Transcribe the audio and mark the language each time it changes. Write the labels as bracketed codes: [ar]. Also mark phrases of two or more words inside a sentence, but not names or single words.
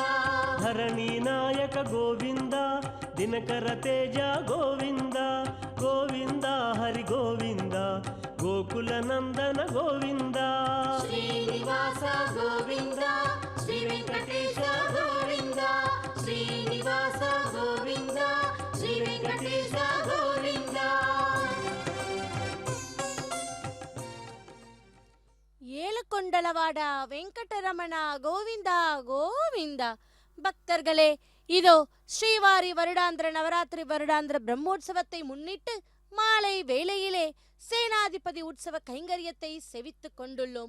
[kn] ಧರಣಿ ನಾಯಕ ಗೋವಿಂದ ದಿನಕರ ತೇಜ ಗೋವಿಂದ ಗೋವಿಂದ ಹರಿ ಗೋವಿಂದ ಗೋಕುಲ ನಂದನ ಗೋವಿಂದ ಶ್ರೀನಿವಾಸ ಗೋವಿಂದ ಶ್ರೀ ವೆಂಕಟೇಶ ಗೋವಿಂದ ಶ್ರೀನಿವಾಸ ಗೋವಿಂದ ಶ್ರೀ ವೆಂಕಟೇಶ ಗೋವಿಂದ [ta] ஏழுகொண்டலவாட வெங்கடரமண கோவிந்தா கோவிந்தா. பக்தர்களே, இதோ ஸ்ரீவாரி வருடாந்திர நவராத்திரி வருடாந்திர பிரம்மோற்சவத்தை முன்னிட்டு மாலை வேளையிலே சேனாதிபதி உற்சவ கைங்கரியத்தை செவித்துக் கொண்டுள்ளோம்.